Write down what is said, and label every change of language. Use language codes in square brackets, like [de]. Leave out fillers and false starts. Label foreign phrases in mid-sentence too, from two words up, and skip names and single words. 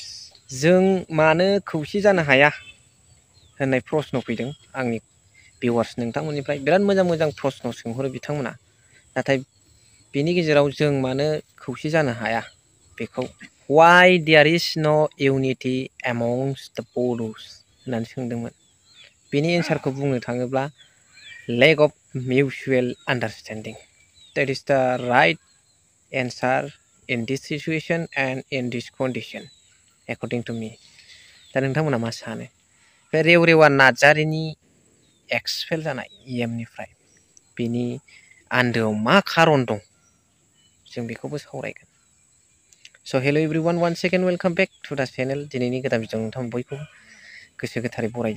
[brx] जों मानो खौसे जानो हाया होननाय प्रश्न फैदों आंनि भिउवार्स नोंथांमोननिफ्राय। बिराद मोजां मोजां प्रश्न सोंहरो बिथांमोना। नाथाय बेनि गेजेराव जों मानो खौसे जानो हाया बेखौ [en] why there is no unity among the Bodos [brx] होननानै सोंदोंमोन। [en] बेनि एन्सारखौ बुंनो थाङोब्ला lack of mutual understanding. That is the right answer in this situation and in this condition according to me. [brx] दा नोंथांमोना मा सानो? बे रेवरेवा नार्जारिनि एक्सपेल जानाय निफ्राय बेनि आन्दोआव मा खारन दं जों बेखौबो सावरायगोन। [en] so hello everyone, one second welcome back to the channel. [brx] दिनैनि गोदान भिडिअ नोंथांमोन बयखौबो गोसो गोथारै बरायदों।